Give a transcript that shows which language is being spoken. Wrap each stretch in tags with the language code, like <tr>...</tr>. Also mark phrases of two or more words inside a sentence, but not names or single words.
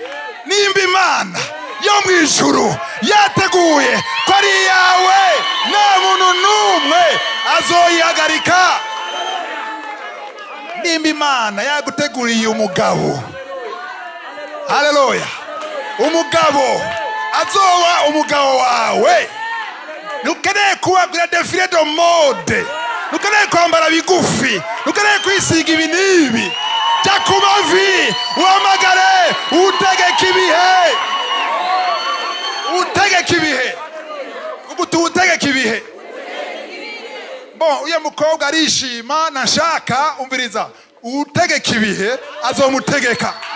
<rn>Nimba Imana yo mwijuru yateguye ko ari yawe nta muntu n'umwe azoyihagarika. Nimba Imana yaguteguriye umugabo, haleluya, umugabo azoba umugabo wawe, ntukeneye kubabwira</rn> <fr>defile de mode,</fr> <rn>ntukeneye kwambara bigufi, ntukeneye kwisiga ibi n'ibi. Jya ku mavi uhamagare utegeka ibihe, utegeka ibihe, utegeka ibihe. Bon, uyu mukobwa arishima nashaka umviriza utegeka ibihe azomutegeka.</rn>